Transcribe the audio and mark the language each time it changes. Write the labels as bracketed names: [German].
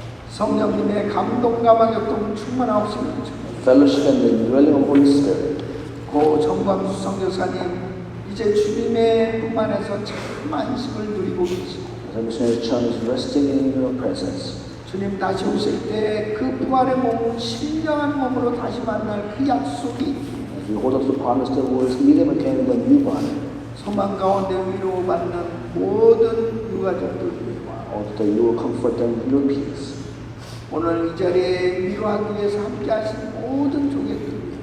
[Korean] 성령님의 감동과 방역동 충만하옵시며 [English] fellowship and the indwelling of Holy Spirit, [Korean] 고 정광수 선교사님 이제 주님의 품 안에서 참 안식을 누리고 계시고 [English] as missionary church is resting in your presence. [Korean] 주님 다시 오실 때 그 부활의 몸, 신령한 몸으로 다시 만날 그 약속이 [English] As we hold up the promise that we will meet him again in the new body, [Korean] 소망 가운데 위로받는 모든 유가족들과 [English] or that you will comfort them with your peace. [Korean] 오늘 이 자리에 위로하기 위해서 함께 하신 모든 종족들